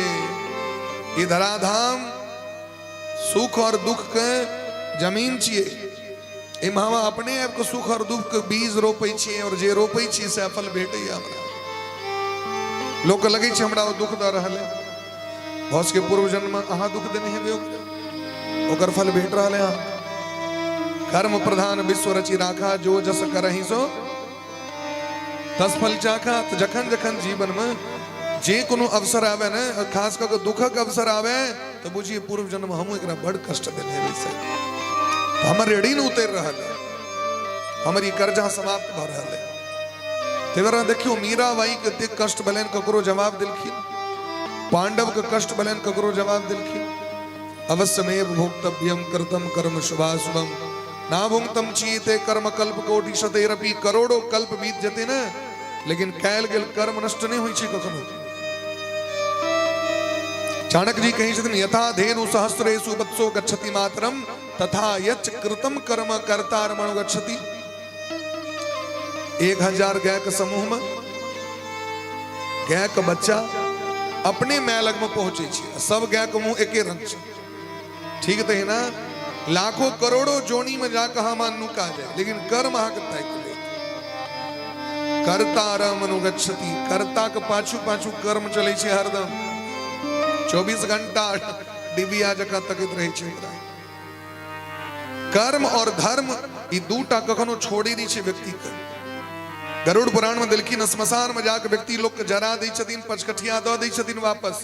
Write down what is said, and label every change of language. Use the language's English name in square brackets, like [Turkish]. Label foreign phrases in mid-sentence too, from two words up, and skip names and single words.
[Maithili] ई धराधाम सुख और दुख के जमीन छियै, एहिमे हम अपने आप के सुख और दुख के बीज रोपै छियै, और जे रोपै छियै से फल भेटैया हमरा। लोक के लगै छै हमरा ओ दुख दऽ रहल है, भौस के पूर्व जन्म में अहाँ दुख देने हेबै, ओकर फल भेट रहल है। [Awadhi] कर्म प्रधान विश्व रचि राखा, जो जस करहि सो तस फल चाखा। [Maithili] तो जखन जखन जीवन में जे कोनो अवसर आवे ने, खास कर के दुखक अवसर आवे, तो बुझिए पूर्व जन्म हम एकरा बड़ कष्ट देने हेबै से, तो हमर ऋण उतर रहल है, हमारी कर्जा समाप्त भ रहल है। तेरा देखियो मीराबाई के देख कष्ट भलेन ककरो जवाब दिलखिन, पांडव के कष्ट भलेन ककरो जवाब दिलखिन। [Sanskrit] अवश्यमेव भोक्तव्यम कृतम कर्म शुभाशुभम ना भुंगतम चीते कर्म कल्प कोटि शतेरपि [Maithili] करोड़ों कल्प बीत जते न लेकिन कैल गेल कर्म नष्ट नहीं होई छै कखनो। चाणक्य जी कही छथिन [Sanskrit] यथा धेनु सहस्रेषु वत्सो गच्छति मातरम तथा यच्च कृतम कर्म कर्तारमणु गच्छति। [Maithili] 1000 गाय के समूह में गाय का बच्चा अपने माय लग में पहुंचे छे, सब गाय के मुंह एके रंग छे, ठीक तो है ना। लाखों करोड़ों जोनी में जाकर हम नुका जाए लेकिन कर्म अहाँ के तय करे [Sanskrit] कर्तारम अनुगच्छति। [Maithili] कर्ता के पाछू पाछू कर्म चले छे हरदम, 24 घंटा डिबिया जका तकित रहे छे। कर्म और धर्म ई दूटा कखनो छोड़ी नहीं छे व्यक्ति के। गरुड़ पुराण में दिलखिन श्मशान में जाकर व्यक्ति लोग के जरा दै छथिन, पचकठिया दऽ दै छथिन वापस।